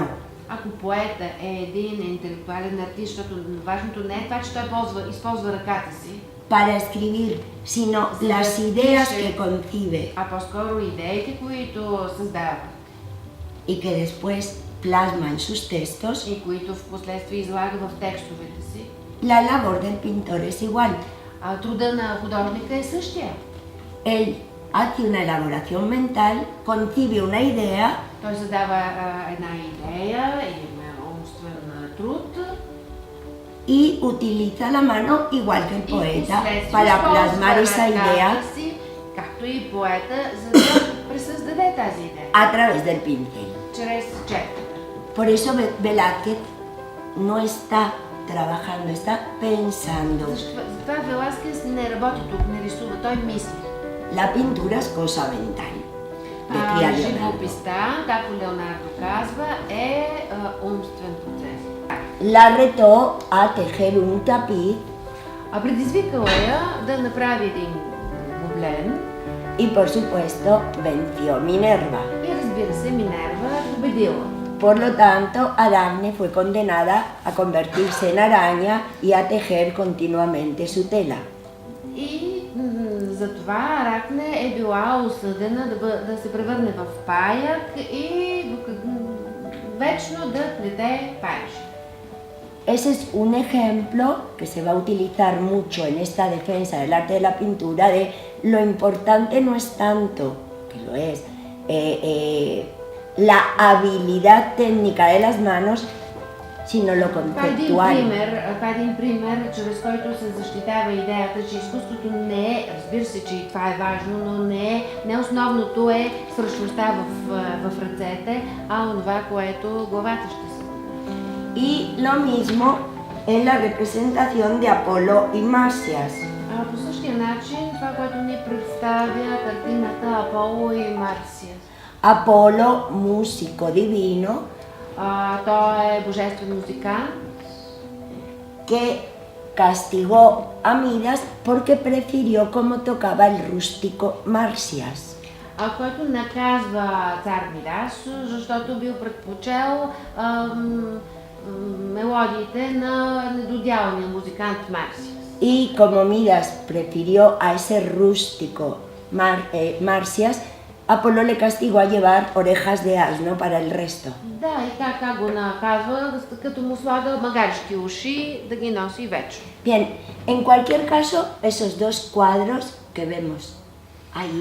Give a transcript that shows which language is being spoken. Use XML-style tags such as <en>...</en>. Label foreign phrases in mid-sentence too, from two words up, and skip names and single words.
<bg>Ако поета е един интелектуален артист, защото важното не е това, че той използва ръката си,</bg> <es>Para escribir, sino las ideas que concibe</es> <bg>а по-скоро идеите, които създава</bg> <es>y que después plasma en sus textos,</es> <bg>и които в последствие излага в текстовете си.</bg> <es>la labor del pintor es igual.</es> <bg>Труда на художника е същия.</bg> <es>Él hace una elaboración mental, concibe una idea</es> <bg>Той създава една идея или умствен труд</bg> <es>y utiliza la mano igual que el</es> <bg>и</bg> <es>poeta</es> <bg>впоследствие</bg> <es>para</es> <bg>използва</bg> <es>plasmar esa idea</es> <bg>ръката си, както и поета, за да пресъздаде тази идея</bg> <es>a través del pincel.</es> <bg>чрез четката.</bg> <es>Por eso Velázquez no está trabajando, está pensando.</es> <bg>Затова Веласкес не работи тук, не рисува, той мисли.</bg> <es>La pintura es cosa mental, decía Leonardo.</es> <bg>Живописта, както Леонардо казва, е умствен процес.</bg> <es>La retó a tejer un tapiz</es> <bg>Предизвикала я да направи един гобелен</bg> <es>y por supuesto venció Minerva.</es> <bg>и разбира се, Минерва победила.</bg> <es>Por lo tanto, Aracne fue condenada a convertirse en araña y a tejer continuamente su tela.</es> <bg>И затова Аракне е била осъдена да се превърне в паяк и вечно да плете паиши.</bg> <es>Ese es un ejemplo que se va a utilizar mucho en esta defensa del arte de la pintura de lo importante no es tanto, que lo es, la habilidad técnica de las manos, sino lo conceptual.</es> <bg>Това е един пример, чрез който се защитава идеята, че изкуството не е, разбира се, че и това е важно, но не основното е свършността в ръцете, а онова, което главата ще се.</bg> <es>Y lo mismo en la representación de Apolo y Masias.</es> <bg>По същия начин, това, което ни представя картината Аполо и Марсия.</bg> <es>Apolo, músico divino,</es> <bg>Той е божествен музикант,</bg> <es>que castigó a Midas porque prefirió cómo tocaba el rústico Marsias.</es> <bg>който наказва цар Мидас, защото бил предпочел мелодиите на недодялния музикант Марсиас.</bg> <es>Y como Midas prefirió a ese rústico Marsias, Apolo le castigó a llevar orejas de asno para el resto.</es> <bg>Да, и как го наказва, като му слага магаришки уши да ги носи вечно.</bg> <es>Bien, en cualquier caso, esos dos cuadros que vemos ahí</es>